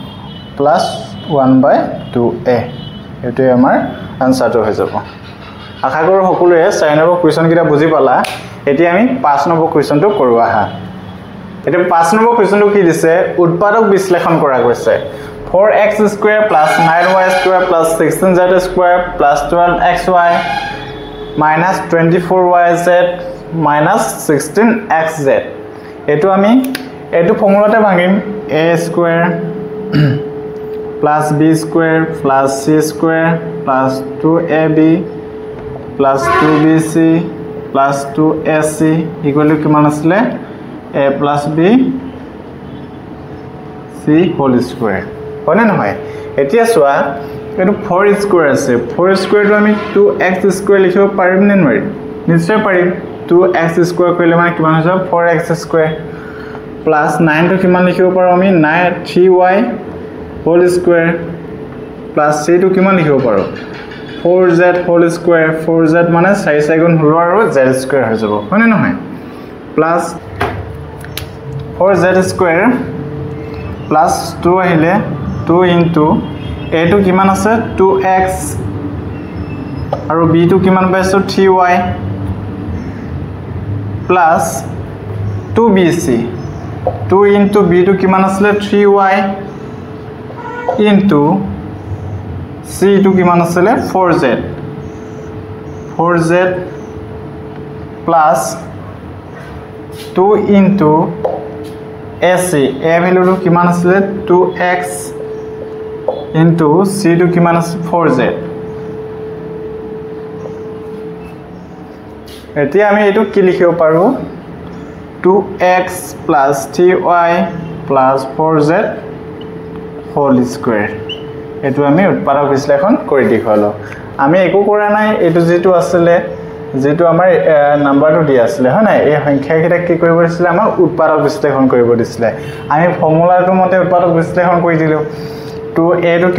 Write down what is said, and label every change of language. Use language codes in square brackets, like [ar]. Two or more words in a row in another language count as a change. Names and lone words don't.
[as] +1/2a এটো আমাৰ আনসাৰটো হৈ যাব আশা কৰো সকলোৱে 4 নম্বৰ কোৱেশ্চন কিটা বুজি পালা এতিয়া আমি 5 নম্বৰ কোৱেশ্চনটো কৰো আহা এতিয়া 5 নম্বৰ কোৱেশ্চনটো কি দিছে উৎপাদক বিশ্লেষণ কৰা গৈছে 4x² + 9y² + 16z² + 12xy - 24yz - 16xz এটো আমি এটো ফৰ্মুলাতে ভাঙিম a² + b² + c² + 2ab + 2bc + 2ac = কিমান আছিল a + b c [en] whole square [as] হয়নে নহয় এতিয়া চোৱা এটো 4² আছে 4² টো আমি 2x² লিখিব পাৰিম নে নোৱাৰিম নিশ্চয় পাৰিম 2x² কৰিলে মানে কিমান হৈ যাব 4x² plus 9 টো কিমান লিখিব পাৰো আমি [en] 3y whole square plus c [as] টো কিমান লিখিব পাৰো [en] 4z whole square [as] 4z মানে 4 4 গুণ 16 আৰু [en] z square [as] হৈ যাব হয়নে নহয় plus [en] 4z square plus 2 [as] আহিলে 2 [en] into a [as] টো কিমান আছে 2x আৰু b টো কিমান পাইছো 3y [en] plus 2bc 2 into b [as] টো কিমান আছিল 3y [en] into c [as] টো কিমান আছিল 4z [en] plus 2 into ac a value [as] টো কিমান আছিল 2x [en] into c [as] টো কিমান আছে 4z এতিয়া আমি এটো কি লিখিব পাৰো [en] 2x plus 3y plus 4z whole square [as] এটো আমি উৎপাদক বিশ্লেষণ কৰি দেখালো আমি একো কৰা নাই এটো যেটো আসলে যেটো আমাৰ নাম্বাৰটো দি আছিল হয় না এই সংখ্যা কিটা কি কৰিব দিছিল আমাৰ উৎপাদক বিশ্লেষণ কৰিব দিছিল আমি ফৰ্মুলাটো মতে উৎপাদক বিশ্লেষণ কৰি দিলো 2a টো